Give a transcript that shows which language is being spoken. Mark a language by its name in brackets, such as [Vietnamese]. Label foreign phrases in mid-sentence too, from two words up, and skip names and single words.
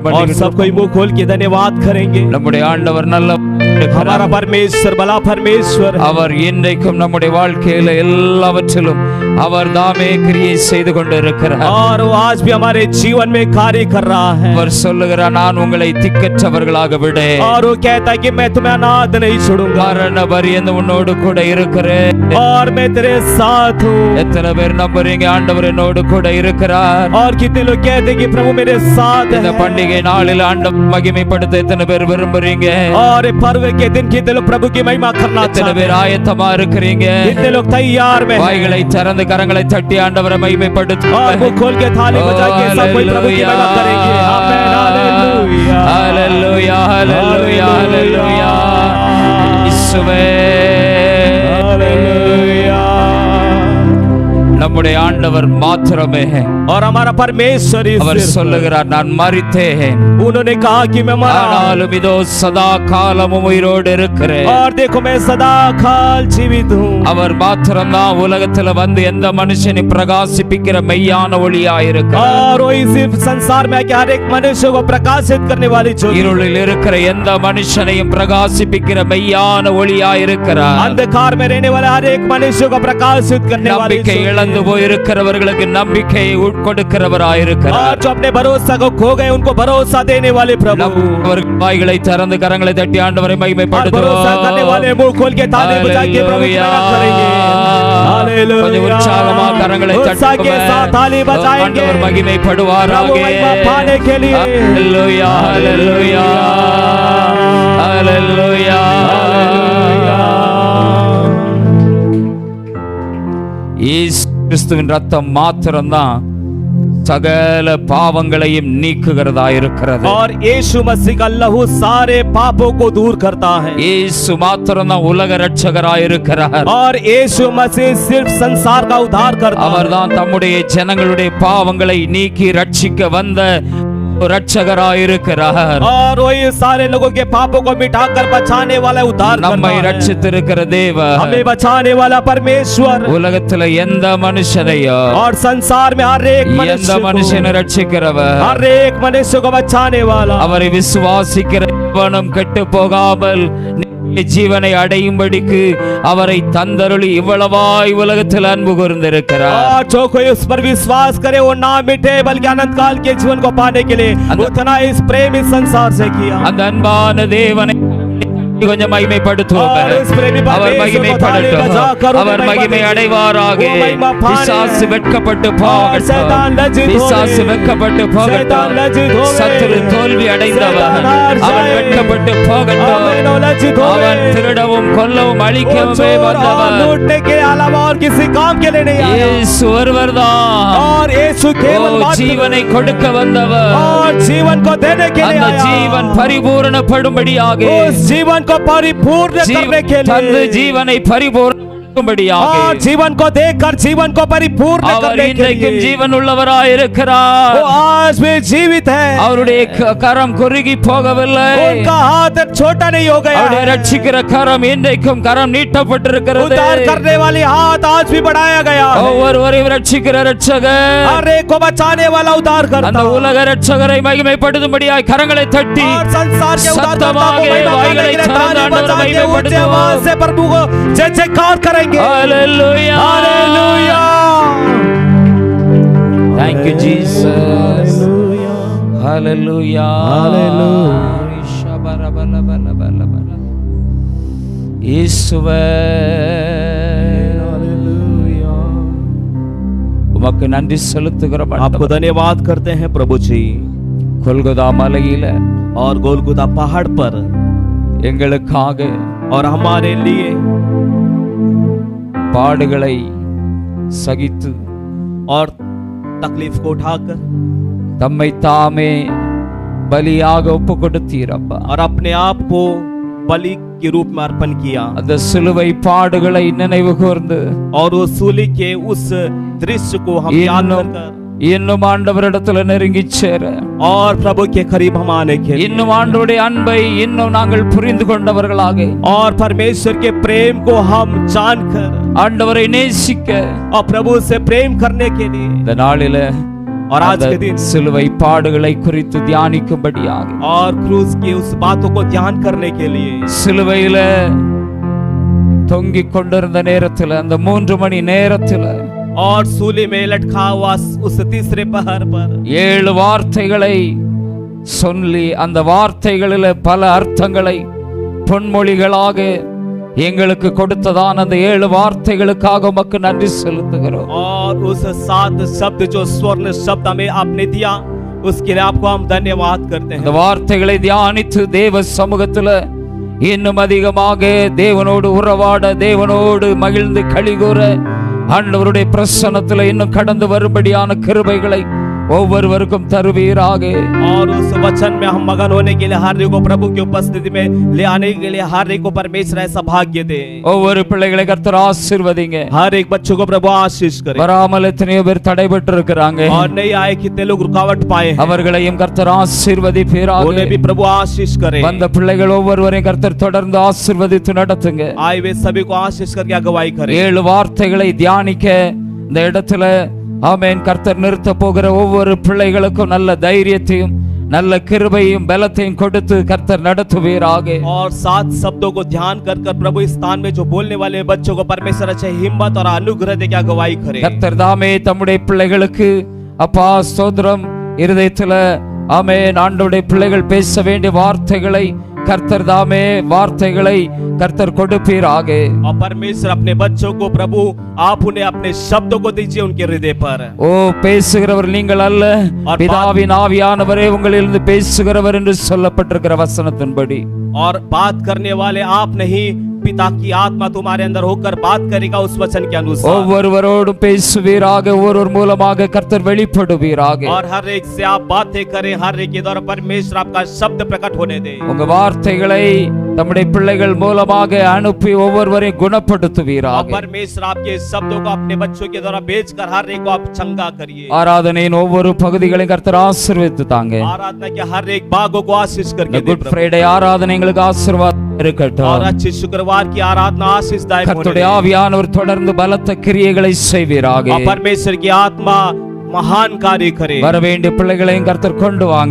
[Hindi] और सब कोई मुंह खोल के धन्यवाद करेंगे. [Tamil] நம்முடைய ஆண்டவர் நல்ல [Hindi] हमारा परमेश्वर भला परमेश्वर [Tamil] அவர் இன்றைக்கும் நம்முடைய வாழ்க்கையில எல்லாவற்றிலும் அவர் தாமே கிரியை செய்து கொண்டிருக்கிறார். [Hindi] और वो आज भी हमारे जीवन में कार्य कर रहा है. [Tamil] அவர் சொல்லுகிறார் நான் உங்களை திக்கற்றவர்களாக விடேன். [Hindi] और वो कहता है कि मैं तुम्हें अनाथ नहीं छोड़ूंगा. [Tamil] மரண பரியந்தம் உன்னோடு கூட இருக்கிறேன். [Hindi] और मैं तेरे साथ हूँ. [Tamil] எத்தனை பேர் நம்புறீங்க ஆண்டவர் என்னோடு கூட இருக்கிறார்? [Hindi] और कितने लोग कहते हैं कि प्रभु मेरे साथ है. [Tamil] இந்த பண்டிகை நாளில் ஆண்டவர் மகிமைப்படுத்த எத்தனை பேர் விரும்புறீங்க? [Hindi] और पर्व के दिन कितने लोग प्रभु की महिमा करना [Tamil] எத்தனை [Hindi] चाहते [Tamil] பேர் [Hindi] हैं. [Tamil] ஆயத்தமா இருக்கிறீங்க? [Hindi] कितने लोग तैयार में हैं. [Tamil] வாய்களை திறந்து கரங்களை தட்டி ஆண்டவரை [Hindi] और [Tamil] மகிமைப்படுத்துங்க. [Hindi] वो खोल के थाली बजा के सब कोई प्रभु की महिमा करेंगे. आमेन हालेलुया हालेलुया हालेलुया हालेलुया. [Tamil] இயேசுவே [Hindi] हालेलुया. [Tamil] நம்முடைய ஆண்டவர் மாத்திரமே [Hindi] और हमारा परमेश्वर [Tamil] அவர் சொல்லுகிறார் நான் மரித்தேன் [Hindi] उन्होंने कहा कि मैं मरा [Tamil] ஆனாலும் இதோ சதா காலமும் உயிரோடு இருக்கிறேன். [Hindi] और देखो मैं सदा काल जीवित हूँ. [Tamil] அவர் மாத்திரம்தான் உலகத்துல வந்து எந்த மனுஷனையும் பிரகாசிப்பிக்கிற மெய்யான ஒளியாயிருக்கிறார். [Hindi] और वो इस संसार में आके हर एक मनुष्य को प्रकाशित करने वाली ज्योति. [Tamil] இருளில் இருக்கிற எந்த மனுஷனையும் பிரகாசிப்பிக்கிற மெய்யான ஒளியாயிருக்கிறார். [Hindi] अंधकार में रहने वाले हर एक मनुष्य को प्रकाशित करने वाली [Tamil] நம்பிக்கை இழந்து போயிருக்கிறவர்களுக்கு நம்பிக்கையை உட்கொடுக்கிறவராயிருக்கிறார். [Hindi] और जो अपने भरोसा को खो गए उनको भरोसा देने वाले प्रभु. [Tamil] அவர்கள் வாய்களை திறந்து கரங்களை தட்டி ஆண்டவரை [Hindi] और [Tamil] மகிமைப்படுத்துவோம். [Hindi] भरोसा करने वाले मुंह खोल के ताली बजा के प्रभु की महिमा करेंगे. हालेलुया. [Tamil] கொஞ்சம் உற்சாகமா கரங்களை [Hindi] उत्साह के साथ ताली [Tamil] தட்டுவோம். [Hindi] बजाएंगे. [Tamil] ஆண்டவர் மகிமைப்படுவாராக. [Hindi] प्रभु महिमा पाने के लिए हालेलुया हालेलुया हालेलुया. [Tamil] இயேசு கிறிஸ்துவின் ரத்தம் மாத்திரம்தான் சகல பாவங்களையும் நீக்குகிறதா இருக்கிறது. [Hindi] और यीशु मसीह का लहू सारे पापों को दूर करता है. [Tamil] இயேசு மாத்திரம் தான் உலக இரட்சகராய் இருக்கிறார். [Hindi] और यीशु मसीह सिर्फ संसार का उद्धार करता है. [Tamil] அவர்தான் தம்முடைய ஜனங்களுடைய பாவங்களை நீக்கி ரட்சிக்க வந்த ரட்சகராய் இருக்கிறார். [Hindi] और वही सारे लोगों के पापों को मिटाकर बचाने वाला उद्धार करता [Tamil] நம்மை [Hindi] है. [Tamil] ரட்சித்திருக்கிற தேவன், [Hindi] हमें बचाने वाला परमेश्वर [Tamil] உலகத்துல எந்த மனுஷனையோ [Hindi] और संसार में हर एक [Tamil] எந்த [Hindi] मनुष्य [Tamil] மனுஷனை ரட்சிக்கிறவர், [Hindi] हर एक मनुष्य को बचाने वाला. [Tamil] அவரை விசுவாசிக்கிற எவனும் கெட்டு போகாமல் ஜீவனை அடையும்படிக்கு அவரை தந்தருளி இவ்வளவாய் உலகத்தில் அன்பு கூர்ந்திருக்கிறார். [Hindi] और जो कोई उस पर विश्वास करे वो ना मिटे बल्कि अनंत काल के जीवन को पाने के लिए उतना इस प्रेम इस संसार से किया. [Tamil] அந்த அன்பான தேவனை கொஞ்சம் மகிமைப்படுத்துவோம். அவர் மகிமைப்படட்டும், அவர் மகிமை அடைவாராக. பிசாசு வெட்கப்பட்டு போகட்டும், பிசாசு வெட்கப்பட்டு போகட்டும். சத்துரு தோல்வி அடைந்தவன் அவன் வெட்கப்பட்டு போகட்டும். அவன் திருடவும் கொல்லவும் அழிக்கவுமே வந்தவன். [Hindi] लूटने के अलावा और किसी काम के लिए नहीं आया. [Tamil] இயேசு ஒருவர்தான். [Hindi] और यीशु केवल [Tamil] ஜீவனை கொடுக்க வந்தவர். [Hindi] और जीवन को देने के लिए [Tamil] அந்த [Hindi] आया. [Tamil] ஜீவன் பரிபூரணப்படும்படியாக [Hindi] उस जीवन को परिपूर्ण करने के लिए, [Tamil] जीवனை பரிபூர்ணப்படும்படியாக [Hindi] और जीवन को देकर जीवन को परिपूर्ण [Tamil] அவர் [Hindi] करने के [Tamil] இன்றைக்கும் [Hindi] लिए [Tamil] ஜீவன் உள்ளவராய் இருக்கிறார். [Hindi] वो आज भी जीवित है. [Tamil] அவருடைய கரம் குறுகி போகவில்லை. [Hindi] उनका हाथ छोटा नहीं हो गया. [Tamil] அவருடைய ரட்சிக்கிற கரம் இன்றைக்கும் கரம் நீட்டப்பட்டிருக்கிறது. [Hindi] उद्धार करने वाली हाथ आज भी बढ़ाया गया है. [Tamil] ஒவ்வொருவரையும் ரட்சிக்கிற ரட்சகர், [Hindi] हर एक को बचाने वाला उद्धार करता [Tamil] அந்த उलग ரட்சகரை மகிமைப்படுத்தும்படியாய் கரங்களை தட்டி [Hindi] और संसार के उद्धारकर्ता को [Tamil] சத்தமாக [Hindi] महिमा करने के लिए ताली बजा के ऊंचे आवाज से प्रभु को जय जयकार करेंगे. हालेलुया, हालेलुया. [English] Thank you Jesus. [Tamil] Hallelujah. இயேசுவே உமக்கு நன்றி செலுத்துகிறோம். [Hindi] आपको धन्यवाद करते हैं प्रभु जी. [Tamil] கொல்கொதா மலையில [Hindi] और गोलगोथा पहाड़ पर [Tamil] எங்களுக்காக [Hindi] और हमारे लिए [Tamil] பாடுகளை சகித்து [Hindi] और तकलीफ को उठाकर [Tamil] தம்மை தாமே பலியாக ஒப்பு கொடுத்தீரப்பா. [Hindi] और अपने आप को बलि के रूप में अर्पण किया. [Tamil] அந்த சிலுவை பாடுகளை நினைவு கூர்ந்து [Hindi] और वो सूली के उस दृश्य को हम याद कर [Tamil] இன்னும் ஆண்டவரிடத்துல நெருங்கி சேர [Hindi] और प्रभु के करीब हम आने के लिए [Tamil] இன்னும் ஆண்டவருடைய அன்பை இன்னும் நாங்கள் புரிந்து கொண்டவர்களாக [Hindi] और परमेश्वर के प्रेम को हम जानकर [Tamil] ஆண்டவரை நேசிக்க [Hindi] और प्रभु से प्रेम करने के लिए [Tamil] இந்த நாளில [Hindi] और आज के दिन [Tamil] சிலுவை பாடுகளை குறித்து தியானிக்கும்படியாக [Hindi] और क्रूस की उस बातों को ध्यान करने के लिए [Tamil] சிலுவையில தொங்கிக் கொண்டிருந்த நேரத்தில் அந்த 3 மணி நேரத்தில் [Hindi] और सूली में लटका हुआ उस तीसरे पहर पर [Tamil] 7 வார்த்தைகளை சொல்லி அந்த வார்த்தைகளில் பல அர்த்தங்களை பொன்மொழிகளாக எங்களுக்கு கொடுத்ததான அந்த 7 வார்த்தைகளுக்காக உமக்கு நன்றி செலுத்துகிறோம். [Hindi] और उस 7 शब्द जो स्वर्ण शब्द हमें आपने दिया उसके लिए आपको हम धन्यवाद करते हैं. [Tamil] அந்த வார்த்தைகளை தியானித்து தேவ சமூகத்தில் இன்னும் அதிகமாக தேவனோடு உறவாட, தேவனோடு மகிழ்ந்து களிகூற, ஆண்டவருடைய பிரசன்னத்தில் இன்னும் கடந்து வரும்படியான கிருபைகளை ஒவ்வொருவருக்கும் தருவீராக. [Hindi] और उस वचन में हम मगन होने के लिए हर एक को प्रभु की उपस्थिति में ले आने के लिए हर एक को परमेश्वर ऐसा भाग्य दे. [Tamil] ஒவ்வொரு பிள்ளைகளை கர்த்தர் ஆசீர்வதிங்க. [Hindi] हर एक बच्चों को प्रभु आशीष करे. [Tamil] வராமல் எத்தனையோ பேர் தடைபட்டு இருக்கிறாங்க. [Hindi] और नहीं आए कितने लोग रुकावट पाए हैं. [Tamil] அவர்களையும் கர்த்தர் ஆசீர்வதிப்பீராக. [Hindi] उन्हें भी प्रभु आशीष करे. [Tamil] வந்த பிள்ளைகள் ஒவ்வொருவரையும் கர்த்தர் தொடர்ந்து ஆசீர்வதித்து நடத்துங்க. [Hindi] आए वे सभी को आशीष करके अगुवाई करे. [Tamil] 7 வார்த்தைகளை தியானிக்க இந்த இடத்துல ஆமென் கர்த்தர் நிறுத்த போகிற ஒவ்வொரு பிள்ளைகளுக்கும் நல்ல தைரியத்தையும் நல்ல கிருபையும் பலத்தையும் கொடுத்து கர்த்தர் நடத்துவீராக. [Hindi] और 7 शब्दों को ध्यान कर प्रभु इस स्थान में जो बोलने वाले बच्चों को परमेश्वर अच्छे हिम्मत और अनुग्रह दे के अगुवाई करे. [Tamil] கர்த்தர் தாமே தம்முடைய பிள்ளைகளுக்கு அப்பா ஸ்தோத்திரம் இருதயத்துல ஆமென் ஆண்டவருடைய பிள்ளைகள் பேச வேண்டிய வார்த்தைகளை கர்த்தர் தாமே வார்த்தைகளை கர்த்தர் கொடுப்பீராக. [Hindi] और परमेश्वर अपने बच्चों को प्रभु आप उन्हें अपने शब्दों को दीजिए उनके हृदय पर. [Tamil] ஓ பேசுகிறவர் நீங்கள் அல்ல, பிதாவின் ஆவியானவரே உங்களிலிருந்து பேசுகிறவர் என்று சொல்லப்பட்டிருக்கிற வசனத்தின்படி [Hindi] और बात करने वाले आप नहीं पिता की आत्मा तुम्हारे अंदर होकर बात करेगा उस वचन के अनुसार, [Tamil] ஒவ்வொருவரோடும் பேசுவீராக, ஒவ்வொரு மூலமாக கர்த்தர் வெளிப்படுவீராக. [Hindi] और हर एक से आप बातें करें, हर एक के द्वारा परमेश्वर आपका शब्द प्रकट होने दे। [Tamil] உங்க வார்த்தைகளை நம்முடைய பிள்ளைகள் மூலமாக அனுப்பி ஒவ்வொருவரையும் குணப்படுத்துவீராக. [Hindi] परमेश्वर आपके शब्दों को अपने बच्चों के द्वारा भेजकर हर एक को आप चंगा करिए। [Tamil] ஆராதனையின் ஒவ்வொரு பகுதிகளையும் கர்த்தர் ஆசீர்வதித்து தாங்க. [Hindi] आराधना के हर एक भागों को आशीष करके दे [Tamil] குட் ஃப்ரைடே ஆராதனை எங்களுக்கு ஆசீர்வாதம் இருக்கட்டும். [Hindi] और अच्छी शुक्रवार की आराधना आशीषदायक होने [Tamil] கர்த்தருடைய [Hindi] दे। [Tamil] ஆவியானவர் தொடர்ந்து பலத்த கிரியைகளை செய்வீராக. [Hindi] और परमेश्वर की आत्मा महान कार्य करे। [Tamil] வர வேண்டிய பிள்ளைகளையும் கர்த்தர் கொண்டு வாங்க.